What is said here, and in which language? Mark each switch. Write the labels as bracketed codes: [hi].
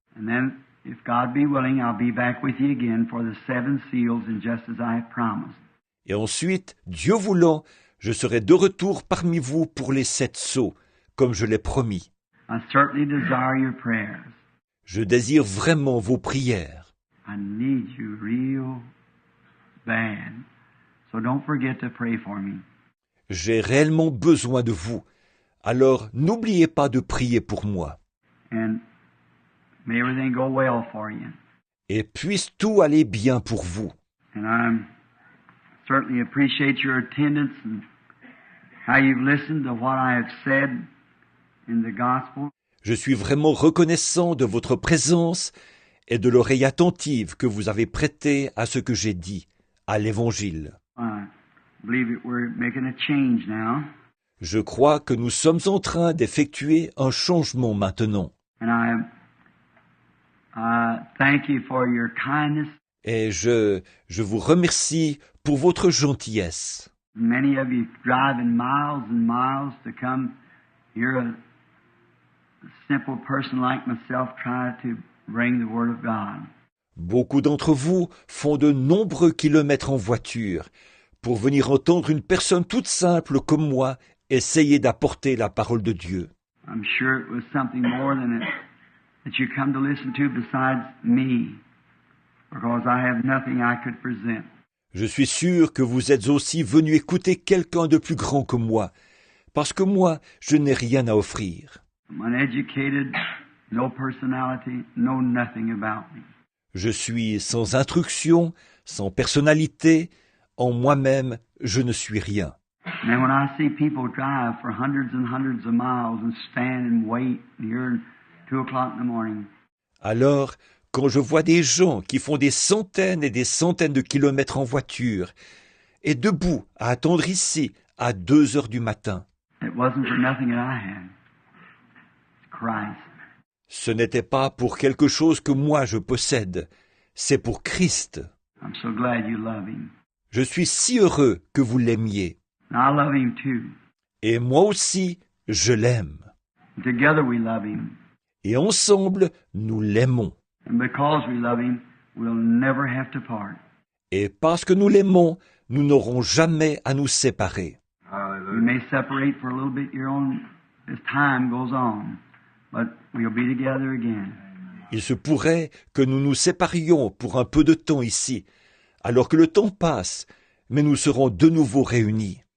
[en] And then, if God be willing, I'll be back with you again for the 7 seals, and just as I have promised. [fr] Et ensuite, Dieu voulant, je serai de retour parmi vous pour les 7 sceaux, comme je l'ai promis. [en] I certainly desire your prayers. [fr] Je désire vraiment vos prières. [en] I need you real bad. So don't forget to pray for me. [fr] j'ai réellement besoin de vous. Alors n'oubliez pas de prier pour moi. [en] And may everything go well for you. [fr] Et puisse tout aller bien pour vous. [en] And I certainly appreciate your attendance and how you've listened to what I have said in the gospel. [fr] Je suis vraiment reconnaissant de votre présence et de l'oreille attentive que vous avez prêtée à ce que j'ai dit, à l'Évangile. [en] I believe that we're making a change now. [fr] Je crois que nous sommes en train d'effectuer un changement maintenant. [en] And I thank you for your kindness. [fr] Et je vous remercie pour votre gentillesse. [en] Many of you driving miles and miles to come hear a simple person like myself try to bring the Word of God. [fr] Beaucoup d'entre vous font de nombreux kilomètres en voiture pour venir entendre une personne toute simple comme moi essayer d'apporter la parole de Dieu. [en] I'm sure it was something more than it that you come to listen to besides me, because I have nothing I could present. [fr] Je suis sûr que vous êtes aussi venu écouter quelqu'un de plus grand que moi, parce que moi, je n'ai rien à offrir. [en] I'm uneducated, no personality, know nothing about me. [fr] Je suis sans instruction, sans personnalité, en moi-même, je ne suis rien. [en] And then when I see people drive for hundreds and hundreds of miles and stand and wait here at 2 o'clock in the morning, [fr] Alors, quand je vois des gens qui font des centaines et des centaines de kilomètres en voiture, et debout à attendre ici à 2 heures du matin, [en] it wasn't for nothing that I had. It's Christ. [fr] ce n'était pas pour quelque chose que moi je possède, c'est pour Christ. [en] I'm so glad you love Him. [fr] Je suis si heureux que vous l'aimiez. [en] And I love Him too. [fr] Et moi aussi, je l'aime. [en] And together we love Him. [fr] Et ensemble, nous l'aimons. [en] And because we love Him, we'll never have to part. [fr] Et parce que nous l'aimons, nous n'aurons jamais à nous séparer. [en] We may separate for a little bit here on as time goes on, but we'll be together again. [fr] Il se pourrait que nous nous séparions pour un peu de temps ici, alors que le temps passe, mais nous serons de nouveau réunis.